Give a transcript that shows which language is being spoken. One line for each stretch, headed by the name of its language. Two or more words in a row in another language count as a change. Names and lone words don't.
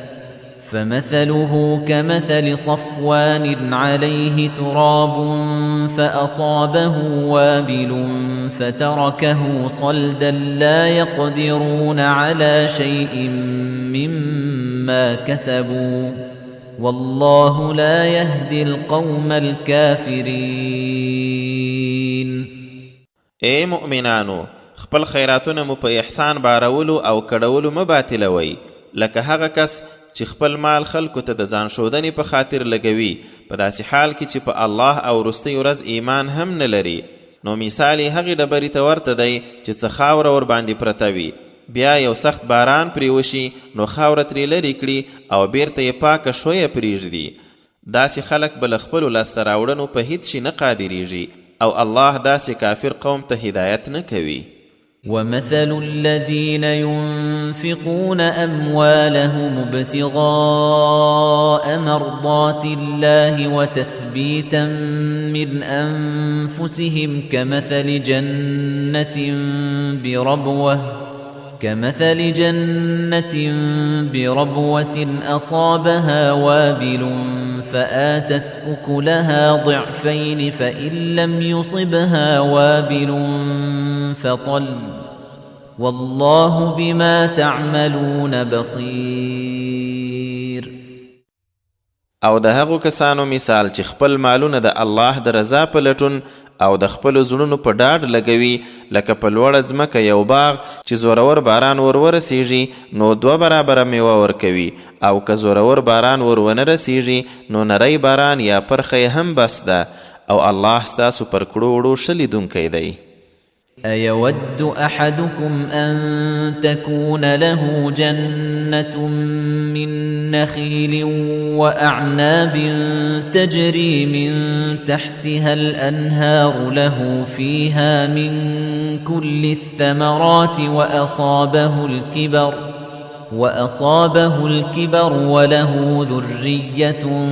Arabic: فمثله كمثل صفوان عليه تراب فأصابه وابل فتركه صلدا لا يقدرون على شيء مما كسبوا والله لا يهدي القوم الكافرين.
Pashto: اے مؤمنانو، خپل خیراتونه مو په احسان بارولو او کړولو مه باطلوئ، لکه هغه کس چې خپل مال خلکو ته د ځان ښودنې په خاطر لګوي، په داسې حال کې چې په الله او وروستۍ ورځ ایمان هم نه لري. نو مثال یې هغې ډبرې ته ورته دی چې څه خاوره ورباندې پرته وي، بیا یو سخت باران پرې وشي نو خاوره ترې لرې کړي او بیرته یې پاکه شویه پرېږدي. داسې خلک به له خپلو لاسته راوړنو په هیڅ شي نه قادریږي، او الله داسې کافر قوم ته هدایت نه کوي.
Arabic: ومثل الذين ينفقون أموالهم ابتغاء مرضات الله وتثبيتا من أنفسهم كمثل جنة بربوة أصابها وابل فآتت أكلها ضعفين فإن لم يصبها وابل فطل والله بما تعملون بصير.
Pashto: او د هغو کسانو مثال چې خپل مالونه د الله د رضا په لټون او د خپلو زړونو په ډاډ لګوي، لکه په لوړه ځمکه یو باغ چې زورور باران ورسیږي نو 2 برابره میوه ورکوي، او که زورور باران ونه رسیږي نو نری باران یا پرخه هم بس ده، او الله ستاسو پر کړو وړو ښه لیدونکی دی.
Arabic: أيود أحدكم أن تكون له جنة من نخيل وأعناب تجري من تحتها الأنهار له فيها من كل الثمرات وأصابه الكبر وله ذرية